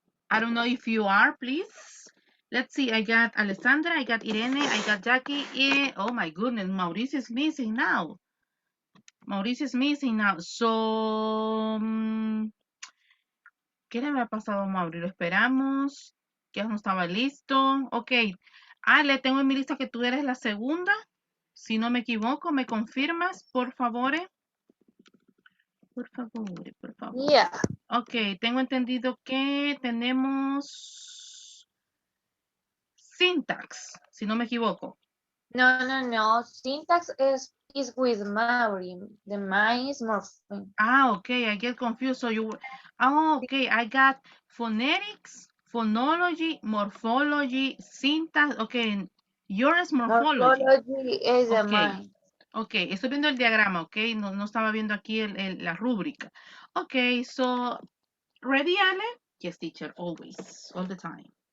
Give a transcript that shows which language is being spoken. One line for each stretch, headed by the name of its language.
English: I don't know if you are, please. Let's see, I got Alessandra, I got Irene, I got Jackie, oh my goodness, Mauricio is missing now. Mauricio is missing now.
Spanish: So, ¿qué le había pasado a Mauri? Lo esperamos. Ya no estaba listo. Ok. Le tengo en mi lista que tú eres la segunda. Si no me equivoco, ¿me confirmas, por favor? Por favor, por favor.
English: Yeah.
Spanish: Ok, tengo entendido que tenemos syntax, si no me equivoco.
English: No. Syntax is with Maori. The mine is morpheme. Okay, I get confused. So you, okay, I got phonetics, phonology, morphology, syntax. Okay, yours morphology. Morphology is the Okay, mine.
Spanish: okay, estoy viendo el diagrama, okay, no estaba viendo aquí la rúbrica.
English: Okay, so, ready, Ale? Yes, teacher, always, all the time.